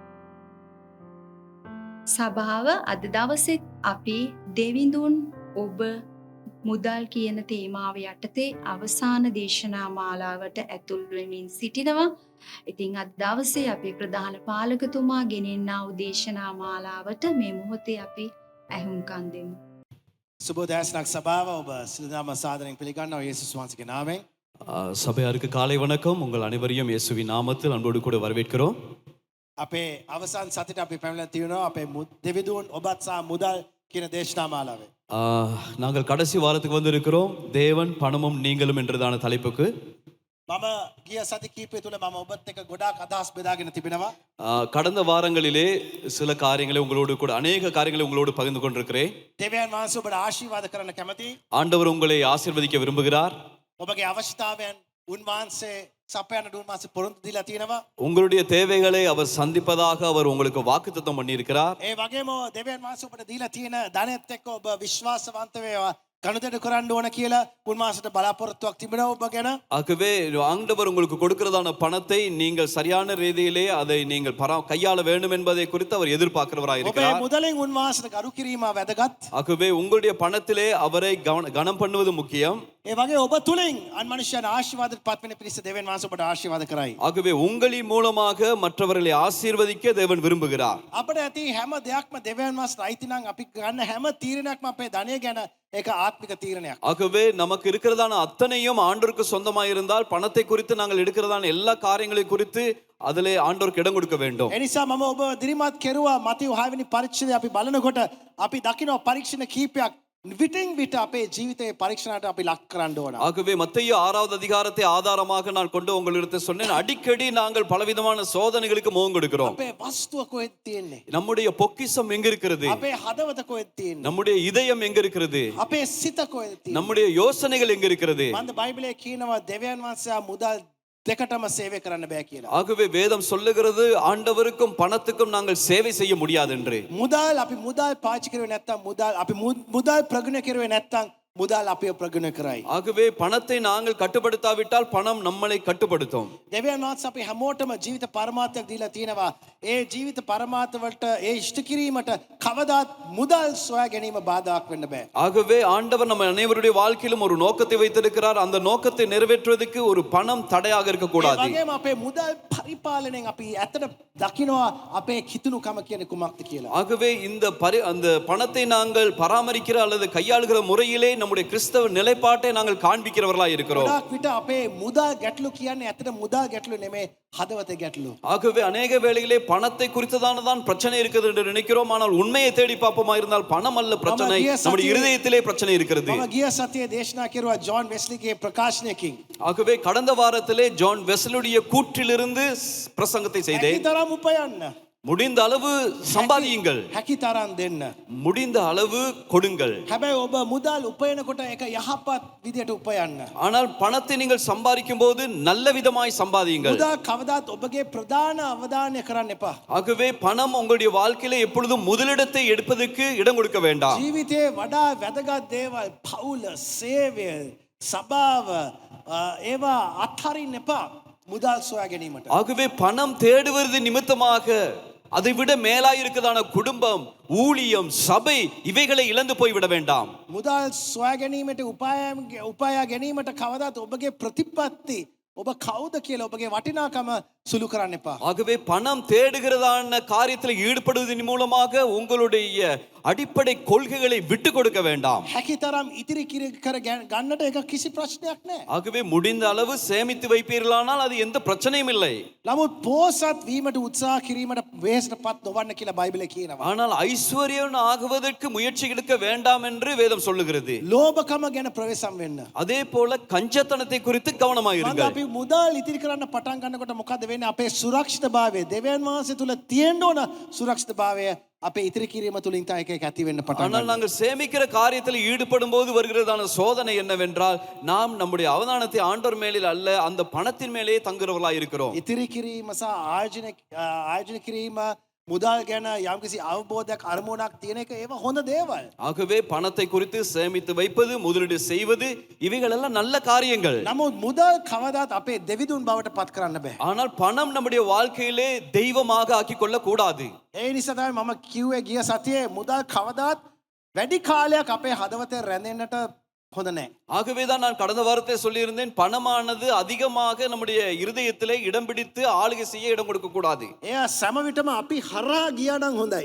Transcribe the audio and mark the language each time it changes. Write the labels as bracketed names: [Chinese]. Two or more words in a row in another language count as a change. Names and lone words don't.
[Sinhala] සභාව අද දවසේ අපි දෙවිඳුන් ඔබ මුදල් කියන තේමාව යටතේ අවසාන දේශනා මාලාවට ඇතුල් වෙමින් සිටිනවා. ඉතින් අද දවසේ අපේ ප්‍රධාන පාලකතුමා ගෙනෙන්නා වූ දේශනා මාලාවට මේ මොහොතේ අපි ඇහුම්කන් දෙමු. සුබෝදෑසනක් සභාව ඔබ සිළුදාම සාදරයෙන් පිළිගන්නවා යේසුස් වහන්සේගේ නාමයෙන්. [Tamil] சபையாருக்கு காலை வணக்கம். உங்கள் அனைவரையும் இயேசுவின் நாமத்தில் அன்போடு கூட வரவேற்கிறோம். [Sinhala] අපේ අවසන් සතිට අපි පැමිණලා තියෙනවා අපේ දෙවිදුන් ඔබත් සහ මුදල් කියන දේශනා මාලාවේ. [Tamil] நாங்கள் கடைசி வாரத்துக்கு வந்து இருக்கிறோம். தேவன் பணமும் நீங்களும் என்றதான தலைப்புக்கு. [Sinhala] මම ගිය සති කීපය තුළ මම ඔබත් එක්ක ගොඩාක් අදහස් බෙදාගෙන තිබෙනවා. [Tamil] கடந்த வாரங்களிலே சில காரியங்களை உங்களோடு கூட அநேக காரியங்களை உங்களோடு பகிர்ந்து கொண்டிருக்கிறேன். [Sinhala] දෙවියන් වහන්සේ ඔබට ආශිර්වාද කරන්න කැමතියි. [Tamil] ஆண்டவர் உங்களை ஆசீர்வதிக்க விரும்புகிறார். [Sinhala] ඔබගේ අවශ්‍යතාවයන් උන්වහන්සේ සපයන්න උන්වහන්සේ පොරොන්දු දීලා තියෙනවා. [Tamil] உங்களுடைய தேவைகளை அவர் சந்திப்பதாக அவர் உங்களுக்கு வாக்குத்தத்தம் பண்ணியிருக்கிறார். [Sinhala] ඒ වගේම දෙවියන් වහන්සේ ඔබට දීලා තියෙන ධනෙත් එක්ක ඔබ විශ්වාසවන්ත වේවා. කනුදෙඩ කරන්න ඕන කියලා උන්වහන්සේට බලාපොරොත්තුවක් තිබෙනවා ඔබ ගැන. [Tamil] ஆகவே ஆண்டவர் உங்களுக்கு கொடுக்கிறதான பணத்தை நீங்கள் சரியான ரீதியிலே அதை நீங்கள் கையாள வேண்டும் என்பதை குறித்து அவர் எதிர்பார்க்கிறவராய் [Sinhala] ඔබේ [Tamil] இருக்கிறார். [Sinhala] මුදලෙන් උන්වහන්සේට ගරු කිරීම වැදගත්. [Tamil] ஆகவே உங்களுடைய பணத்திலே அவரை கனம் பண்ணுவது முக்கியம். [Sinhala] ඒ වගේ ඔබ තුලින් අන් මනුෂ්‍යයන් ආශිර්වාදයට පත් වෙන පිරිස දෙවියන් වහන්සේ ඔබට ආශිර්වාද කරයි. [Tamil] ஆகவே உங்களின் மூலமாக மற்றவர்களை ஆசீர்வதிக்க தேவன் விரும்புகிறார். [Sinhala] අපිට ඇති හැම දෙයක්ම දෙවියන් වහන්සේට අයිති නම් අපි ගන්න හැම තීරණයක්ම අපේ ධනය ගැන ඒක ආත්මික තීරණයක්. [Tamil] ஆகவே நமக்கு இருக்கிறதான அத்தனையும் ஆண்டவருக்கு சொந்தமாக இருந்தால் பணத்தை குறித்து நாங்கள் எடுக்கிறதான எல்லா காரியங்களை குறித்து அதிலே ஆண்டவருக்கு இடம் கொடுக்க வேண்டும். [Sinhala] ඒ නිසා මම ඔබ දිරිමත් කෙරුවා මතීව් 6 වෙනි පරීක්ෂණය අපි බලනකොට අපි දකිනවා පරීක්ෂණ කීපයක් විටින් විට අපේ ජීවිතයේ පරීක්ෂණයට අපි ලක් කරන්න ඕන. [Tamil] ஆகவே மத்தேயு 6வது அதிகாரத்தை ஆதாரமாக நான் கொண்டு உங்களிடத்தில் சொன்னேன். அடிக்கடி நாங்கள் பலவிதமான சோதனைகளுக்கு முகம் கொடுக்கிறோம். [Sinhala] අපේ වස්තුව කොහෙද තියෙන්නේ? [Tamil] நம்முடைய பொக்கிஷம் எங்க இருக்கிறது? [Sinhala] අපේ හදවත කොහෙද තියෙන්නේ? [Tamil] நம்முடைய இதயம் எங்க இருக்கிறது? [Sinhala] අපේ සිත කොහෙද තියෙන්නේ? [Tamil] நம்முடைய யோசனைகள் எங்க இருக்கிறது? [Sinhala] මන්ද බයිබලයේ කියනවා දෙවියන් වහන්සේ මුදල් දෙකටම සේවය කරන්න බෑ කියලා. [Tamil] ஆகவே வேதம் சொல்லுகிறது ஆண்டவருக்கும் பணத்துக்கும் நாங்கள் சேவை செய்ய முடியாது என்று. [Sinhala] මුදල් අපි මුදල් පාවිච්චි කරුවේ නැත්තම් මුදල් අපි මුදල් ප්‍රගුණ කරුවේ නැත්තම් මුදල් අපිව ප්‍රගුණ කරයි. [Tamil] ஆகவே பணத்தை நாங்கள் கட்டுப்படுத்தாவிட்டால் பணம் நம்மளை கட்டுப்படுத்தும். [Sinhala] දෙවියන් වහන්සේ අපි හැමෝටම ජීවිත පරමාර්ථයක් දීලා තියෙනවා. ඒ ජීවිත පරමාර්ථ වලට ඒ ඉෂ්ට කිරීමට කවදාත් මුදල් සොයා ගැනීම බාධාක් වෙන්න බෑ. [Tamil] ஆகவே ஆண்டவர் நம்ம அனைவருடைய வாழ்க்கையிலும் ஒரு நோக்கத்தை வைத்திருக்கிறார். அந்த நோக்கத்தை நிறைவேற்றுவதற்கு ஒரு பணம் தடையாக இருக்க [Sinhala] ඒ [Tamil] கூடாது. [Sinhala] වගේම අපේ මුදල් පරිපාලනයෙන් අපි ඇත්තට දකිනවා අපේ කිතුණුකම කියන්නේ කුමක්ද කියලා. [Tamil] ஆகவே அந்த பணத்தை நாங்கள் பராமரிக்கிற அல்லது கையாளுகிற முறையிலே நம்முடைய கிறிஸ்தவ நிலைப்பாட்டை நாங்கள் காண்பிக்கிறவர்களாய் இருக்கிறோம். [Sinhala] ගොඩක් විට අපේ මුදල් ගැටලු කියන්නේ ඇත්තට මුදල් ගැටලු නෙමෙයි හදවතේ ගැටලු. [Tamil] ஆகவே அநேக வேளையிலே பணத்தை குறித்ததானதான் பிரச்சனை இருக்குது என்று நினைக்கிறோம். ஆனால் உண்மையை தேடி பார்ப்போமா இருந்தால் பணம் அல்ல பிரச்சனை, நம்முடைய இருதயத்திலே பிரச்சனை இருக்கிறது. [Sinhala] මම ගිය සතියේ දේශනා කරුවා ජෝන් වෙස්ලිගේ ප්‍රකාශනයකින්. [Tamil] ஆகவே கடந்த வாரத்திலே ஜான் வெஸ்லியுடைய கூற்றிலிருந்து பிரசங்கத்தை செய்தேன். [Sinhala] තරම් උපයන්න. [Tamil] முடிந்த அளவு சம்பாதியுங்கள், [Sinhala] හැකි තරම් දෙන්න. [Tamil] முடிந்த அளவு கொடுங்கள். [Sinhala] හැබැයි ඔබ මුදල් උපයනකොට ඒක යහපත් විදියට උපයන්න. [Tamil] ஆனால் பணத்தை நீங்கள் சம்பாதிக்கும் போது நல்ல விதமாய் சம்பாதியுங்கள். [Sinhala] මුදල් කවදාත් ඔබගේ ප්‍රධාන අවධානය කරන්න එපා. [Tamil] ஆகவே பணம் உங்களுடைய வாழ்க்கையில எப்பொழுதும் முதலிடத்தை எடுப்பதற்கு இடம் கொடுக்க வேண்டாம். [Sinhala] ජීවිතයේ වඩා වැදගත් දේවල් පවුල, සේවය, සභාව ඒවා අත්හරින්න එපා මුදල් සොයා ගැනීමට. [Tamil] ஆகவே பணம் தேடுவது நிமித்தமாக அதை விட மேலாய் இருக்கதான குடும்பம், ஊழியம், சபை இவைகளை இழந்து போய்விட வேண்டாம். [Sinhala] මුදල් සොයා ගැනීමට උපායා ගැනීමට කවදාත් ඔබගේ ප්‍රතිපත්ති ඔබ කවුද කියලා ඔබගේ වටිනාකම සුළු කරන්න එපා. [Tamil] ஆகவே பணம் தேடுகிறதான காரியத்தில் ஈடுபடுவதன் மூலமாக உங்களுடைய அடிப்படை கொள்கைகளை விட்டு கொடுக்க வேண்டாம். [Sinhala] හැකි තරම් ඉතිරි කර ගන්නට ඒක කිසි ප්‍රශ්නයක් නැහැ. [Tamil] ஆகவே முடிந்த அளவு சேமித்து வைப்பீர்களானால் அது எந்த பிரச்சனையும் இல்லை. [Sinhala] නමුත් පෝසත් වීමට උත්සාහ කිරීමට වෙහෙසටපත් නොවන්න කියලා බයිබලයේ කියනවා. [Tamil] ஆனால் ஐஸ்வர்யன் ஆகுவதற்கு முயற்சி எடுக்க வேண்டாம் என்று வேதம் சொல்லுகிறது. [Sinhala] ලෝභකම ගැන ප්‍රවේශම් වෙන්න. [Tamil] அதே போல கஞ்சத்தனத்தை குறித்து கவனமாக [Sinhala] මන්ද [Tamil] இருங்கள். [Sinhala] අපි මුදල් ඉතිරි කරන්න පටන් ගන්නකොට මොකද වෙන්නේ? අපේ සුරක්ෂිතභාවය දෙවියන් වහන්සේ තුල තියෙන්න ඕන සුරක්ෂිතභාවය අපේ ඉතිරි කිරීම තුලින් තමයි ඒක ඇති වෙන්න පටන් [Tamil] ஆனால் [Sinhala] ගන්නේ. [Tamil] நாங்கள் சேமிக்கிற காரியத்தில் ஈடுபடும் போது வருகிறதான சோதனை என்னவென்றால், நாம் நம்முடைய அவதானத்தை ஆண்டவர் மேலில் அல்ல, அந்த பணத்தின் மேலே தங்குறவர்களாய் இருக்கிறோம். [Sinhala] ඉතිරි කිරීම සහ ආයෝජන කිරීම මුදල් ගැන යම්කිසි අවබෝධයක් අරමුණක් තියෙන එක ඒවා හොඳ දේවල්. [Tamil] ஆகவே பணத்தை குறித்து சேமித்து வைப்பது, முதலீடு செய்வது இவைகள் எல்லாம் நல்ல காரியங்கள். [Sinhala] නමුත් මුදල් කවදාත් අපේ දෙවිදුන් බවට පත් කරන්න බෑ. [Tamil] ஆனால் பணம் நம்முடைய வாழ்க்கையிலே தெய்வமாக ஆக்கிக் கொள்ள கூடாது. [Sinhala] ඒ නිසා තමයි මම කිව්වේ ගිය සතියේ මුදල් කවදාත් වැඩි කාලයක් අපේ හදවතේ රැඳෙන්නට හොඳ නැහැ. [Tamil] ஆகவேதான் நான் கடந்த வாரத்தை சொல்லியிருந்தேன், பணமானது அதிகமாக நம்முடைய இருதயத்திலே இடம் பிடித்து ஆளுகை செய்ய இடம் கொடுக்க கூடாது. [Sinhala] එයා සෑම විටම අපි හරහා ගියා නම් හොඳයි.